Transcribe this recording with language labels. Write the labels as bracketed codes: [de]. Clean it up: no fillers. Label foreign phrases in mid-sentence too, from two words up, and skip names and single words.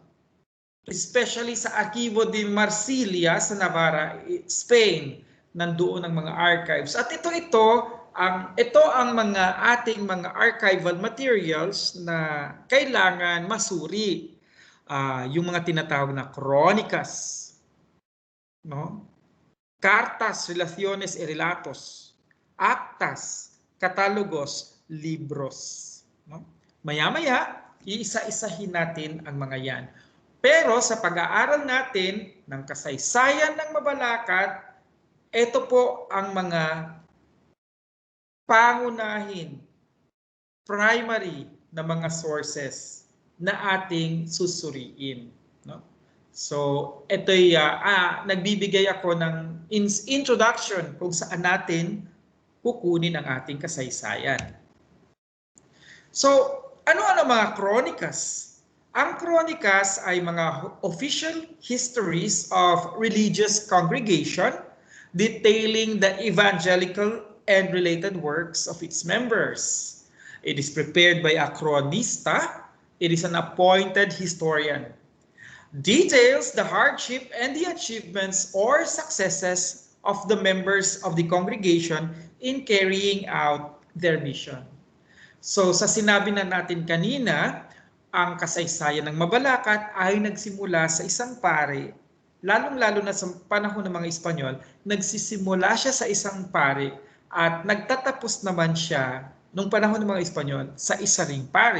[tl] Especially sa Archivo de Marsilia sa Navarra, Spain, nandoon ang mga archives. At ito ang mga ating mga archival materials na kailangan masuri. Yung mga tinatawag na kronikas, no? [es] cartas, relaciones y relatos, actas, catálogos, libros. No? [tl] Maya-maya, iisa-isahin natin ang mga yan. Pero sa pag-aaral natin ng kasaysayan ng Mabalacat, ito po ang mga pangunahin, primary na mga sources na ating susuriin. No? So, ito'y nagbibigay ako ng introduction kung saan natin kukunin ang ating kasaysayan. So, ano-ano mga kronikas? Ang kronikas ay mga [en] official histories of religious congregation detailing the evangelical and related works of its members. It is prepared by a chronista. It is an appointed historian. Details the hardship and the achievements or successes of the members of the congregation in carrying out their mission. [tl] So sa sinabi na natin kanina, ang kasaysayan ng Mabalacat ay nagsimula sa isang pare, lalong-lalo na sa panahon ng mga Espanyol, nagsisimula siya sa isang pare at nagtatapos naman siya nung panahon ng mga Espanyol sa isa ring pare.